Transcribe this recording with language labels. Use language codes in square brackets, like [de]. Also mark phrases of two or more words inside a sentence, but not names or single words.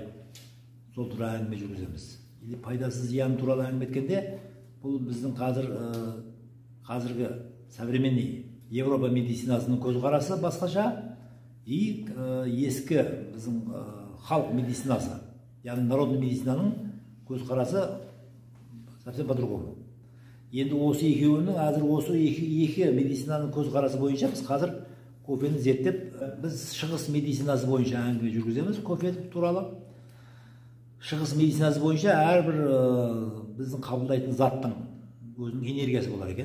[kk] Сол туралы әңгіме жүргіземіз. Пайдасы, зияны туралы әңгіме еткенде, бұл біздің қазіргі современный Европа медицинасының көзқарасы басқаша, и ескі біздің халық медицинасы, яғни народный медицинаның көзқарасы [ru] совсем по-другому. [kk] Енді осы екеуінің, әзір осы екі медицинаның көзқарасы бойынша біз қазір кофені зерттеп, біз шығыс медицинасы бойынша әңгіме жүргіземіз кофе туралы. Шығыс медицинасы бойынша әрбір біздің қабылдайтын заттың өзінің энергиясы болар екен.